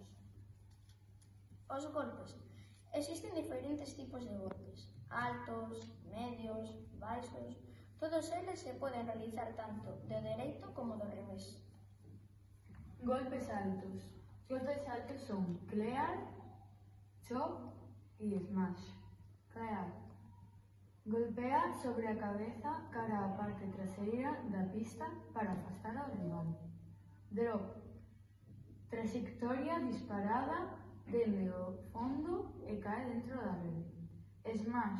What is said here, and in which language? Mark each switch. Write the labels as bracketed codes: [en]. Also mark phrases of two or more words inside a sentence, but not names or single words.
[gl] Os golpes. Existen diferentes tipos de golpes, altos, medios, baixos. Todos eles se poden realizar tanto do dereito como do revés. Golpes altos. Golpes altos son clear, chop e smash. Clear. Golpea sobre a cabeza cara á parte traseira da pista para afastar ao rival. Drop. Trayectoria disparada dende o fondo e cae dentro da rede. Smash.